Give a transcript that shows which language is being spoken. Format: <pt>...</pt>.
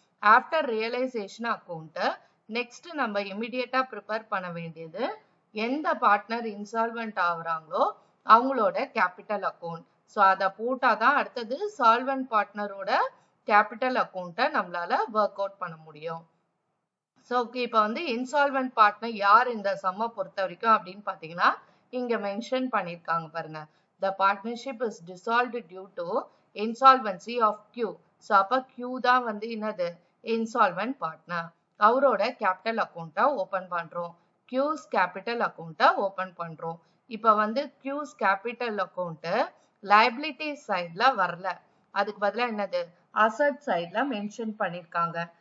<ta>After realisation account next நம்ம இமிடியேட்டா prepare பண்ண வேண்டியது எந்த பார்ட்னர் இன்சால்வெண்ட் ஆகுறாங்களோ அவங்களோட கேபிட்டல் அக்கௌண்ட். ஸோ அதை போட்டாதான் அடுத்தது சால்வெண்ட் பார்ட்னரோட கேபிட்டல் அக்கௌண்ட்டை நம்மளால ஒர்க் அவுட் பண்ண முடியும். ஸோ ஓகே, இப்போ வந்து இன்சால்வெண்ட் பார்ட்னர் யார் இந்த சம்மை பொறுத்த வரைக்கும் அப்படின்னு பார்த்தீங்கன்னா இங்க மென்ஷன் பண்ணியிருக்காங்க பாருங்க.</ta> <en>The partnership is dissolved due to insolvency of Q.</en> <ta>So அப்போ Q தான் வந்து என்னது இன்சால்வெண்ட் பார்ட்னர். அவரோட கேபிட்டல் அக்கௌண்ட்டை ஓபன் பண்றோம். Q's கேபிட்டல் அக்கௌண்ட்டை ஓபன் பண்றோம். இப்போ வந்து Q's கேபிட்டல் அக்கௌண்ட் லைபிலிட்டி சைட்ல வரல, அதுக்கு பதிலாக என்னது அசட் சைட்ல மென்ஷன் பண்ணிருக்காங்க.</ta>